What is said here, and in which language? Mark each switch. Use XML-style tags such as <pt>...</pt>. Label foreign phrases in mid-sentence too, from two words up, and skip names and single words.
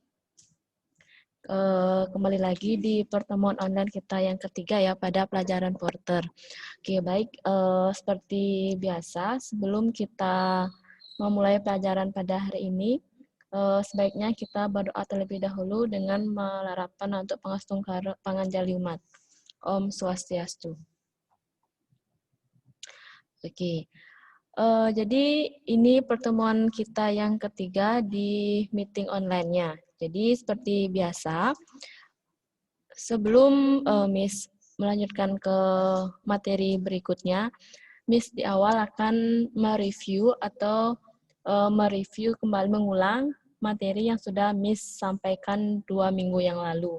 <id>Kembali lagi di pertemuan online kita yang ketiga ya pada pelajaran Porter. Oke, baik. Seperti biasa, sebelum kita memulai pelajaran pada hari ini, sebaiknya kita berdoa terlebih dahulu dengan melarapkan untuk pangastung panganjaliumat.</id> <sa>ॐ स्वस्त्यस्तु.</sa> <id>Oke. Jadi ini pertemuan kita yang ketiga di</id> <en>meeting online-</en> <id>nya. Jadi seperti biasa, sebelum Miss melanjutkan ke materi berikutnya, Miss di awal akan mereview atau mereview kembali mengulang materi yang sudah Miss sampaikan 2 minggu yang lalu.</id>